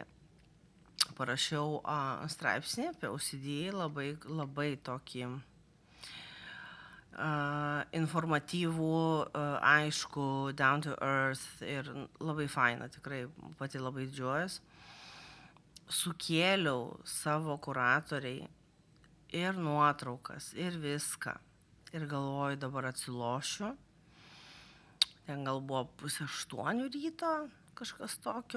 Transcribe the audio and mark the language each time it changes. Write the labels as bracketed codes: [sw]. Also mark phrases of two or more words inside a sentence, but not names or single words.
[lt] Parašiau straipsnį apie OCD, labai tokį informatyvų, aišku, [en] down to earth [lt] ir labai faina, tikrai pati labai didžiuojas. Sukėliau savo kuratoriai ir nuotraukas, ir viską. Ir galvoju, dabar atsilošiu. Ten gal buvo 7:30 ryto, kažkas tokio.